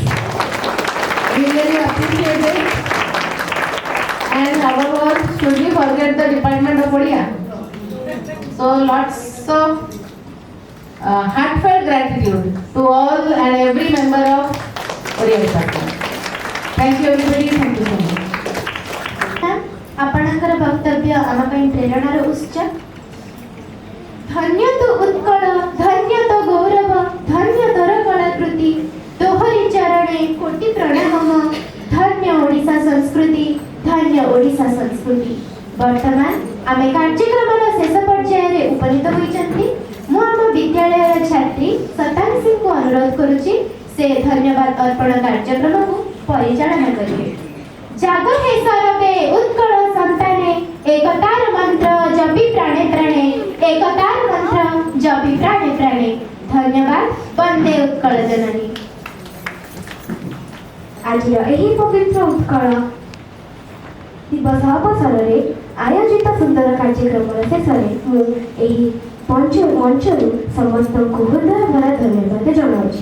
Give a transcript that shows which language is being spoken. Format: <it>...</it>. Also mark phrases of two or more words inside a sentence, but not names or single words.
<en>We really appreciate it. And however, should we forget the Department of Odia? So lots of heartfelt gratitude to all and every member of Odia Department. Thank you everybody. Thank you so much.</en> <or>ଆପଣଙ୍କର ବକ୍ତବ୍ୟ ଆମ ପ୍ରେରଣାର ଉତ୍ସ। ଧନ୍ୟ ତୋ ଉତ୍କଳ, ଧନ୍ୟ ତୋ ଗୌରବ, ଧନ୍ୟ ତୋର କଳାକୃତି, ତୋହରି ଚରଣେ କୋଟି ପ୍ରଣାମ। ଧନ୍ୟ ଓଡ଼ିଶା ସଂସ୍କୃତି, ଧନ୍ୟ ଓଡ଼ିଶା ସଂସ୍କୃତି। ବର୍ତ୍ତମାନ ଆମେ କାର୍ଯ୍ୟକ୍ରମ ଶେଷ ପର୍ଯ୍ୟାୟ ଉପନୀତ ହୋଇଛନ୍ତି। ମୁଁ ଆମ ବିଦ୍ୟାଳୟ ଛାତ୍ରୀ ସତାଂଶୀ କୁ ଅନୁରୋଧ କରୁଛି ସେ ଧନ୍ୟବାଦ ଅର୍ପଣ କାର୍ଯ୍ୟକ୍ରମ କୁ ପରିଚାଳନ କରିବେ। ଜାଗ ହେ ସର୍ବେ ଉତ୍କଳ ସନ୍ତାନେ, ଏକତାର ମନ୍ତ୍ର ଜପି ପ୍ରାଣେ ପ୍ରାଣେ, ଏକତାର ମନ୍ତ୍ର ଜପି ପ୍ରାଣେ ପ୍ରାଣେ। ଧନ୍ୟବାଦ। ବନ୍ଦେ ଉତ୍କଳ ଜନନୀ। ଆଜି ଏହି ପବିତ୍ର ଉତ୍କଳ ଦିବସ ଅବସର ରେ ଆୟୋଜିତ ସୁନ୍ଦର କାର୍ଯ୍ୟକ୍ରମ ଶେଷ ରେ ମଞ୍ଚରୁ ସମସ୍ତ କୁ ହୃଦୟ ଭରା ଧନ୍ୟବାଦ ଜଣାଉଁ।</or>